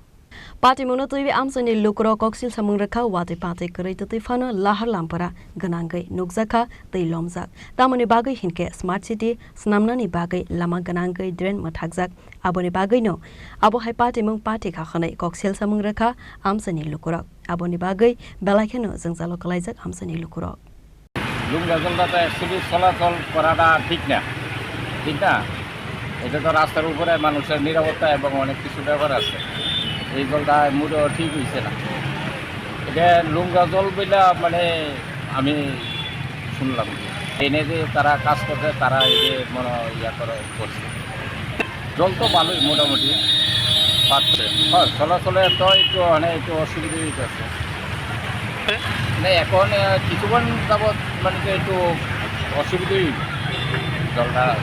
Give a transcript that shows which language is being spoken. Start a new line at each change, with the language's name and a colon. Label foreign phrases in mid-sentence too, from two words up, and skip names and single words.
Kok Borok: Party monotoi amsani lukro koksil samung rekha Watwi party kri tuti fano Lahar lampwra ganangai nukjaka Twilomjak. Tamoni bagai hinke
English: smart city
Kok Borok: snamnani bagai lama ganangai drain mathakjak aboni bagai no Abohai party mung party khakhane koksil samung rekha amsani lukro aboni bagai belakheno jengzalo kalaijak amsani lukro.
Bangla: লুঙ্গাজলটা অ্যাকচুয়ালি চলাচল করাটা ঠিক না এটা তো রাস্তার উপরে মানুষের নিরাপত্তা এবং অনেক কিছু ব্যাপার আছে এই জলটা মোটেও ঠিক হয়েছে না এটা লুঙ্গা জল বইলা মানে আমি শুনলাম এনে যে তারা কাজ করছে তারা এই যে মনে করছে জল তো ভালোই মোটামুটি পাচ্ছে হয় চলাচলে তো একটু মানে একটু অসুবিধা হইতেছে মানে এখন কিছুক্ষণ যাবৎ মানে একটু অসুবিধাই জলটা